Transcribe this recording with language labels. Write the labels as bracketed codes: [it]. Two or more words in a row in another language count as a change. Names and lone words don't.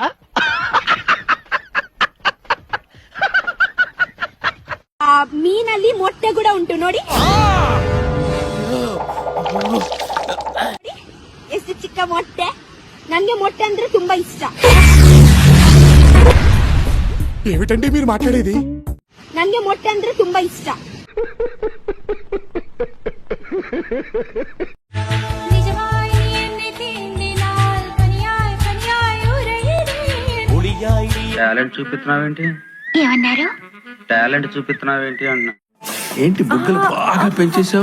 [kn] ಮೀನಲ್ಲಿ ಮೊಟ್ಟೆ ಕೂಡ ಉಂಟು ನೋಡಿ. ಎಷ್ಟು ಚಿಕ್ಕ ಮೊಟ್ಟೆ. ನನ್ಗೆ ಮೊಟ್ಟೆ ಅಂದ್ರೆ ತುಂಬಾ ಇಷ್ಟ. [te] ఏమిటండి మీరు మాట్లాడేది? [kn] ನನ್ಗೆ ಮೊಟ್ಟೆ ಅಂದ್ರೆ ತುಂಬಾ ಇಷ್ಟ. [te] టాలెంట్ చూపిస్తున్నావేంటి? ఏమన్నారు? టాలెంట్ చూపిస్తున్నావేంటి అన్నా. ఏంటి బుగ్గలు బాగా పెంచేశావు?